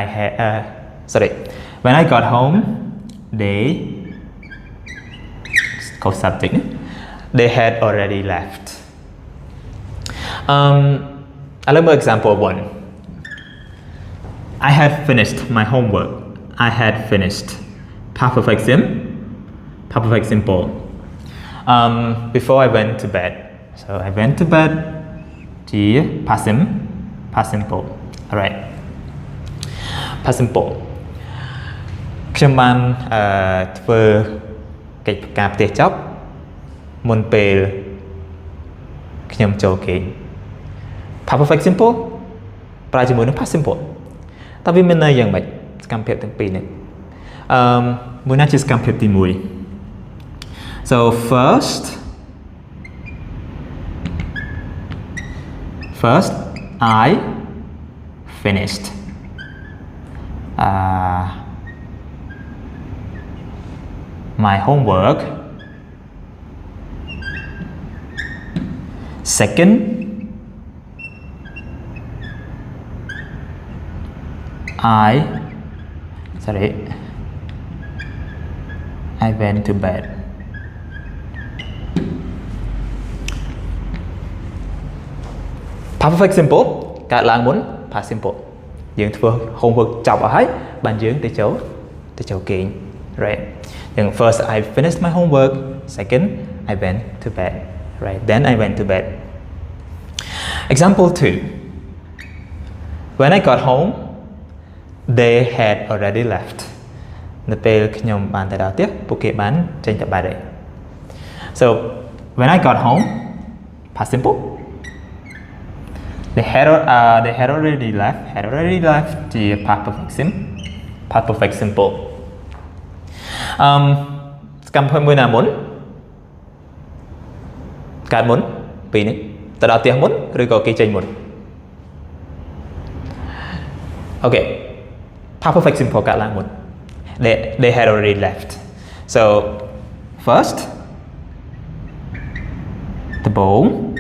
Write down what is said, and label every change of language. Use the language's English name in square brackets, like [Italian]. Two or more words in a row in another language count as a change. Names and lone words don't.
[English] when I got home they subject they had already left I love example 1 I had finished my homework I had finished past perfect simple before I went to bed so I went to bed ជា past simple alright past simple [Khmer] ខ្ញុំបានធ្វើកិច្ចការផ្ទះចប់មុន ពេលខ្ញុំចូលគេង [English] past perfect simple [Khmer] ប្រើ ជាមួយនឹង [English] past simple [Khmer] តើវាមានន័យយ៉ាងម៉េចសកម្មភាពទាំងពីរនេះមួយណាជាសកម្មភាពទី1 [English] so first I finished my homework second I went to bed past perfect simple [Khmer] កើតឡើងមុន [English] past simple [Khmer] យើងធ្វើ homework ចប់អស់ហើយ បានយើងទៅចូលគេង [English] right យ៉ាង first I finished my homework second I went to bed right then I went to bed example 2 when I got home they had already left [Khmer] នៅពេលខ្ញុំបានទៅដល់ផ្ទះពួកគេបានចេញទៅបាត់ហើយ [English] so when I got home past simple they had already left [Khmer] ជា [English] past perfect simple [Khmer] សកម្មភាពមួយណាមុនកើតមុនពីរនេះទៅដល់ផ្ទះមុនឬក៏គេចេញមុន okay [English] past perfect simple [Khmer] កើតឡើងមុន [English] they had already left so first [Khmer] ដំបូង